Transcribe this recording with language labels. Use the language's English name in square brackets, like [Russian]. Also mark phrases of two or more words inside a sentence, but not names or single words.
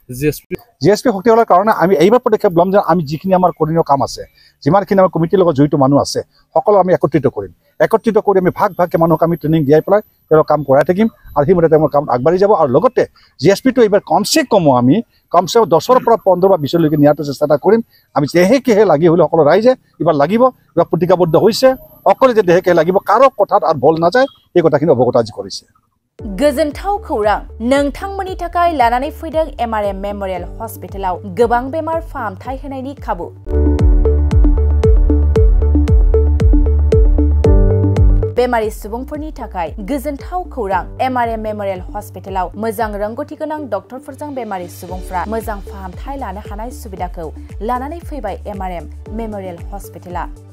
[Assamese] GSP শক্তি হোৱাৰ কাৰণে আমি এইবাৰ পদক্ষেপ ল'ম যে আমি যিখিনি আমাৰ কৰণীয় কাম আছে যিমানখিনি আমাৰ কমিটিৰ লগত জড়িত মানুহ আছে সকলো আমি একত্ৰিত কৰিম একত্ৰিত কৰি আমি ভাগ ভাগকৈ মানুহক আমি ট্ৰেইনিং দিয়াই পেলাই তেওঁলোকক কাম কৰাই থাকিম আৰু সেইমতে তেওঁলোকৰ কাম আগবাঢ়ি যাব আৰু লগতে GSPটো এইবাৰ কমচে 10ৰ পৰা 15 বা 20লৈকে নিয়াটো চেষ্টা এটা কৰিম আমি দেহেকেহে লাগি হ'লে সকলো ৰাইজে এইবাৰ লাগিব এইবাৰ প্ৰতিজ্ঞাবদ্ধ হৈছে অকলে যে দেহেকেহে লাগিব কাৰো কথাত আৰু বল নাযায় এই কথাখিনি অৱগত আজি কৰিছে [Bodo] गोजोनथाव खौरां नोंथांमोननि थाखाय लानानै फैदों MRM मेमोरियल हस्पिटालाव गोबां बेमार फाहामथाय होनायनि खाबु बेमारि सुबुंफोरनि थाखाय गोजोनथाव खौरां MRM मेमोरियल हस्पिटालाव मोजां रोंग'थि गोनां डक्टरफोरजों बेमारि सुबुंफ्रा मोजां फाहामथाय लानो हानाय सुबिदाखौ लानानै फैबाय MRM मेमोरियल हस्पिटाला